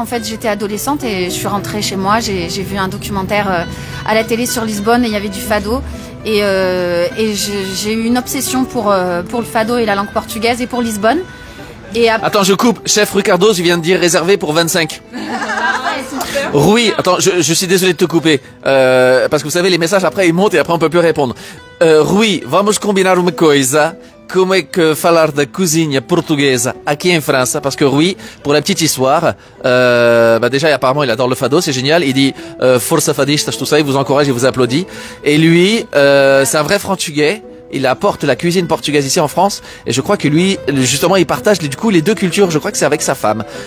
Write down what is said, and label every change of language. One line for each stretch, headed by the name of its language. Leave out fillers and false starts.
French: En fait, j'étais adolescente et je suis rentrée chez moi, j'ai vu un documentaire à la télé sur Lisbonne et il y avait du fado et j'ai eu une obsession pour le fado et la langue portugaise et pour Lisbonne. Et Attends, je coupe. Chef Rui Cardoso, il vient de dire réservé pour 25. Rui, attends, je suis désolé de te couper parce que vous savez les messages après ils montent et après on peut plus répondre.
Portuguese: Rui, vamos combinar uma coisa. Como é que falar da cozinha portuguesa aqui em França?
French: Parce que Rui, pour la petite histoire, déjà apparemment il adore le fado, c'est génial. Il dit
Portuguese: força fadistas,
French: tout ça, il vous encourage, il vous applaudit. Et lui, c'est un vrai Frantuguais. Il apporte la cuisine portugaise ici en France et je crois que lui, justement, il partage du coup les deux cultures. Je crois que c'est avec sa femme.